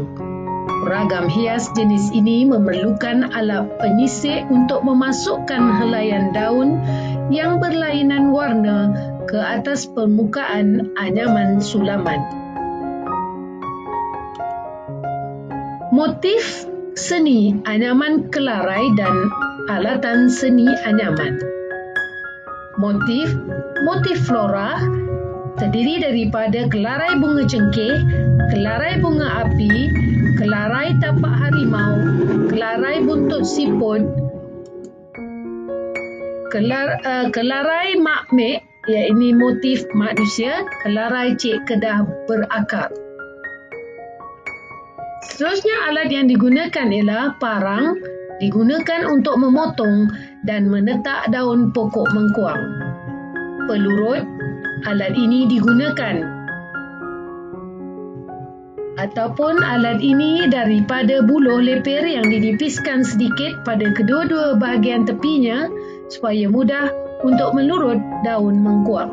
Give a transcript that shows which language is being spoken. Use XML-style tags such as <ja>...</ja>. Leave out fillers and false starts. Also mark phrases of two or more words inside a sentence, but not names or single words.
<ms>Ragam hias jenis ini memerlukan alat penyisir untuk memasukkan helaian daun yang berlainan warna ke atas permukaan anyaman sulaman. Motif seni anyaman kelarai dan alatan seni anyaman. Motif flora terdiri daripada kelarai bunga cengkeh, kelarai bunga api, kelarai tapak harimau, kelarai buntut siput, kelarai makmek, iaitu motif manusia, kelarai cik kedah berakar. Seterusnya alat yang digunakan ialah parang, digunakan untuk memotong dan menetak daun pokok mengkuang. Pelurut, alat ini digunakan ataupun alat ini daripada buluh lepir yang dinipiskan sedikit pada kedua-dua bahagian tepinya supaya mudah untuk melurut daun mengkuang.</ms>